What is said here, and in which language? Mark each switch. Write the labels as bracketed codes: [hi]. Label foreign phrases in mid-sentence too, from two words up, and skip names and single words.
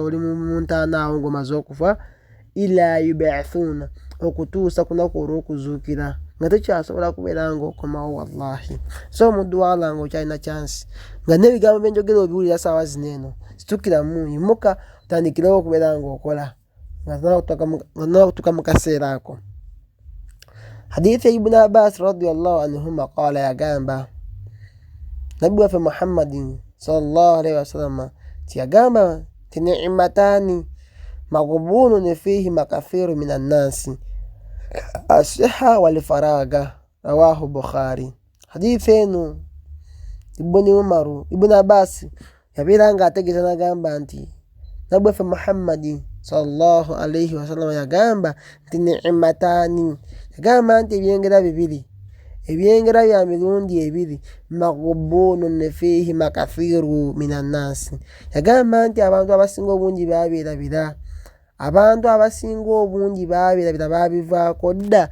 [lg] oli mu ntaana awo ng'omaze okufa [ar] إلى يبعثون [lg] okutuusa ku lunaku olw'okuzuukira nga tekyasobola kubeera ng'okomawo wallahi so omuddu wa Allah ng'okyalina chansi nga n'ebigambo byenjogera obiwulira saawa zino eno situkiramu yimuka tandikirewo okubeera ng'okola nga nakutuuka mu kaseera ako hadithi ya Ibn Abbas [ar] رضي الله عنهما قال [lg] yagamba nabbi waffe Muhammadin [ar] صلى الله عليه وسلم [lg] tiyagamba ti [ar] نعمتان مغبون فيهما كثير من الناس الصحة والفراغ رواه البخاري. [lg] حديث eno ibn Umaru ibn Abbas yabeeranga ategeeza n'agamba nti nabweffe Muhammadi [ar] صلى الله عليه وسلم [lg] yagamba nti ni'mataani, yagamba nti ebyengera bibiri, ebyengera bya mirundi ebiri, [ar] مغبون فيهما كثير من الناس, [lg] yagamba nti abantu abasinga obungi babeerabira, abantu abasinga obungi babeerabira babivaako dda.